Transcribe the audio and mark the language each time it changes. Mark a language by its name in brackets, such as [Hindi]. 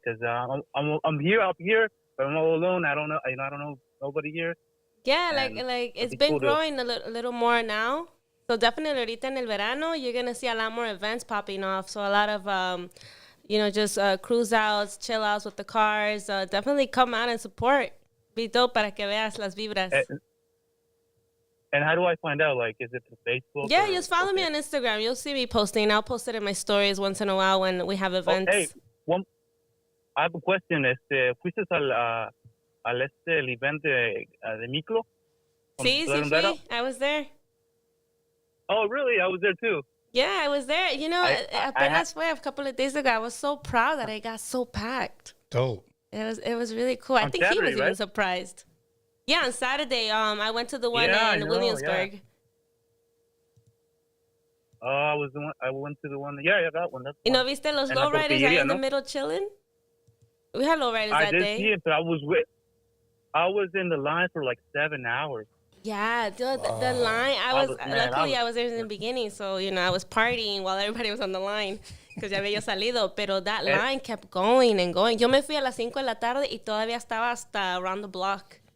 [English] Because I'm here up here, but I'm all alone. I don't know. I don't know nobody here. Yeah, like it's been cool growing a little more now. So definitely [Spanish] ahorita en el verano, [English] you're going to see a lot more events popping off. So a lot of, just cruise outs, chill outs with the cars. Definitely come out and support. Be dope [Spanish] para que veas las vibras. [English] And how do I find out? Like, is it through Facebook? Yeah, just follow me on Instagram. You'll see me posting. I'll post it in my stories once in a while when we have events. Hey, I have a question. [Spanish] ¿Fuiste al el event de Miklo? Sí, fui. [English] I was there. Oh, really? I was there too. Yeah, I was there. [Spanish] Apenas fue [English] a couple of days ago. I was so proud that I got so packed. Dope. It was really cool. I think he was even surprised. Yeah, on Saturday, I went to the one in Williamsburg. Yeah. I went to the one. Yeah, that one. That's one. [Spanish] ¿Viste los [English] lowriders [Spanish] ahí [English] in the middle chilling? We had lowriders that day. I did see it, but I was in the line for like 7 hours. Yeah, dude, the line. I was there in the beginning, so I was partying while everybody was on the line because [Spanish] ya había salido. Pero [English] that line kept going and going. [Spanish] Yo me fui a las 5 de la tarde y todavía estaba hasta [English] around the block.